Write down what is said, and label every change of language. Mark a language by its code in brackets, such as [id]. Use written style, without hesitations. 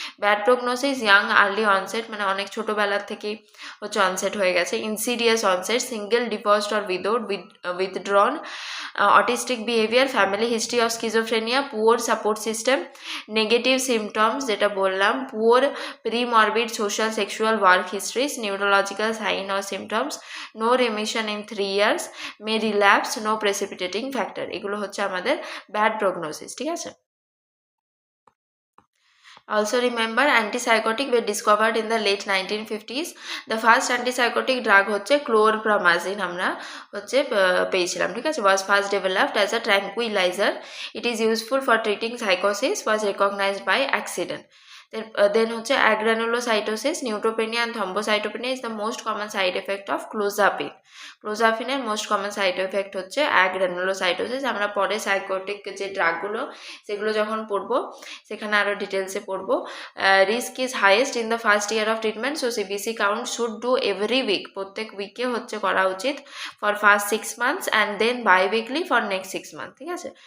[en] bad prognosis young early onset, [bn] মানে অনেক ছোটোবেলার থেকেই হচ্ছে অনসেট হয়ে গেছে, [en] Insidious onset, single, divorced or withdrawn, autistic behaviour, family history of schizophrenia, poor support system, negative symptoms যেটা বললাম, poor premorbid social sexual work histories, neurological sign or symptoms, no remission in 3 years, may relapse, no precipitating factor, এগুলো হচ্ছে আমাদের bad prognosis, ঠিক আছে। Also remember, antipsychotic were discovered in the late 1950s. The first antipsychotic drug [bn] হচ্ছে [en] chlorpromazine [bn] আমরা হচ্ছে পেয়েছিলাম, ঠিক আছে, [en] was first developed as a tranquilizer. It is useful for treating psychosis, was recognized by accident. Then [bn] হচ্ছে [en] agranulocytosis, neutropenia and thrombocytopenia is the most common side effect of clozapine. [bn] ক্লোজাপিনের most common side effect হচ্ছে agranulocytosis. আমরা পরে psychotic যে ড্রাগগুলো সেগুলো যখন পড়বো সেখানে আরও ডিটেলসে পড়বো। [en] risk is highest in the first year of treatment, so CBC count should do every week, [bn] প্রত্যেক উইকে হচ্ছে করা উচিত [en] For first 6 months and then biweekly for next 6 months, ঠিক আছে।